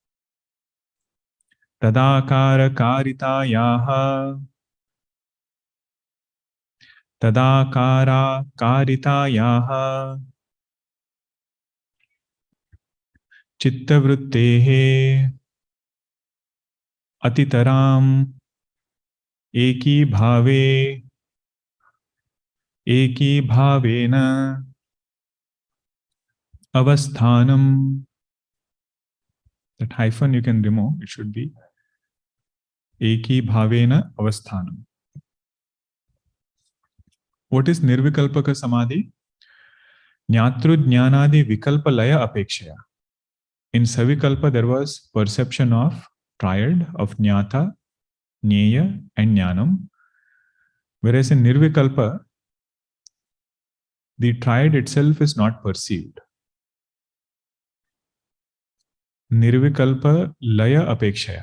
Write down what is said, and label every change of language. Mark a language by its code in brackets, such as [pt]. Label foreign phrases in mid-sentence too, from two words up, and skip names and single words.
[sa] तदाकार कारितायाः तदाकार कारितायाः चित्तवृत्तेः अतितराम् एकी भावेन अवस्थानम्. [en] That hyphen you can remove. It should be [sa] एकी भावेन अवस्थानम्. [en] What is [sa] निर्विकल्पक समाधि? ज्ञातृ ज्ञानादि विकल्पलय अपेक्षया. [en] In Savikalpa there was perception of triad of jnata, Jnaya and Jnanam. Whereas in Nirvikalpa, the triad itself is not perceived. [sa] निर्विकल्प लय अपेक्षया.